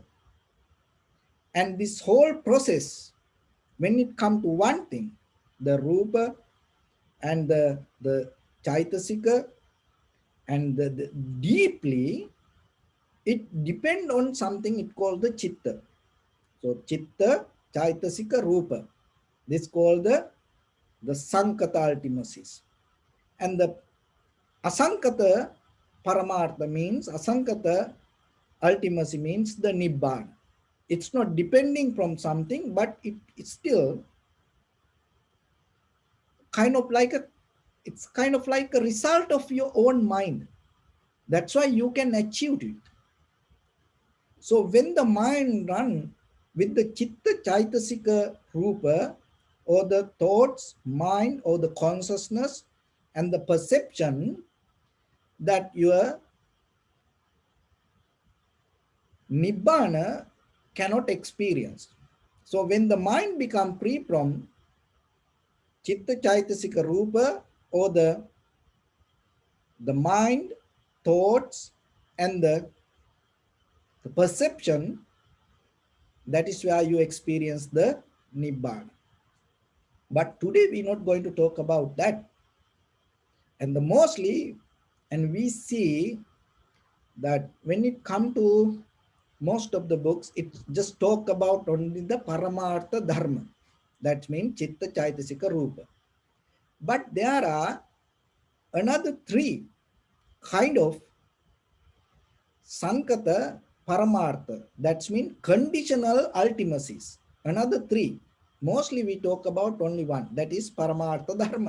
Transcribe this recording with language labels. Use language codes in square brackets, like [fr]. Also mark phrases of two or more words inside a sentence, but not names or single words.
[en] And this whole process, when it comes to one thing, the rupa and the chaitasika, and the deeply, it depend on something it called the chitta. [pi] So chitta, chaitasika, rupa. [en] This called the sankata ultimacies. And the [pi] asankata paramartha [en] means, asankata ultimacy means the nibbana. It's not depending from something, but it's still kind of like a, it's kind of like a result of your own mind. That's why you can achieve it. So when the mind run with the [pi] chitta chaitasika rupa, [en] or the thoughts, mind, or the consciousness and the perception, that your nibbana cannot experience. So when the mind become free from [pi] chitta chaitasika rupa, [en] or the mind, thoughts, and the perception, that is where you experience the nibbana. But today we're not going to talk about that. And the mostly, and we see that when it come to most of the books, it just talk about only the [pi] paramartha dharma. [en] That means [pi] chitta chaitasika rupa. [en] But there are another three kind of [pi] sankata paramartha. [en] That means conditional ultimacies. Another three. Mostly we talk about only one. That is [pi] paramartha dharma.